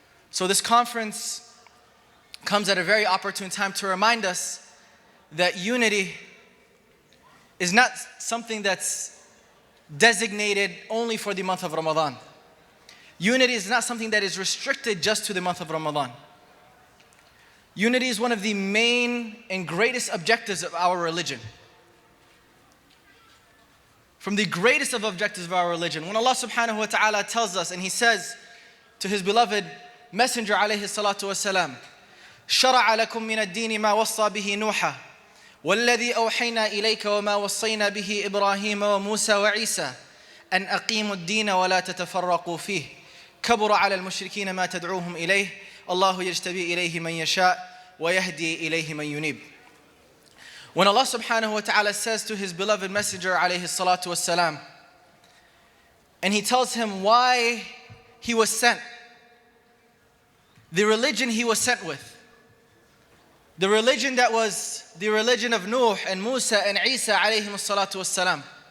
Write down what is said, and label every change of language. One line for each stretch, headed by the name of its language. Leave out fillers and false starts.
English: So this conference comes at a very opportune time to remind us that unity is not something that's designated only for the month of Ramadan. Unity is not something that is restricted just to the month of Ramadan. Unity is one of the main and greatest objectives of our religion. From the greatest of objectives of our religion, when Allah subhanahu wa ta'ala tells us, and He says to His beloved Messenger alayhi salatu wasalam,
Arabic: شَرَعَ لَكُم مِّنَ الدِّينِ مَا وَصَّى بِهِ نُوحًا وَالَّذِي أَوْحَيْنَا إِلَيْكَ وَمَا وَصَّيْنَا بِهِ إِبْرَاهِيمَ وَمُوسَى وَعِيسَى أَنْ أَقِيمُوا الدِّينَ وَلَا تَتَفَرَّقُوا فِيهِ كَبُرَ عَلَى الْمُشْرِكِينَ مَا تَدْعُوهُمْ إِلَيْهِ اللَّهُ يَجْتَبِي إِلَيْهِ مَنْ يَشَاءُ وَيَهْدِي إِلَيْهِ مَنْ يُنِيبُ.
English: When Allah subhanahu wa ta'ala says to His beloved Messenger alayhi salatu wasalam, and He tells him why he was sent, the religion he was sent with, the religion that was the religion of Nuh and Musa and Isa alayhim salatu wasalam,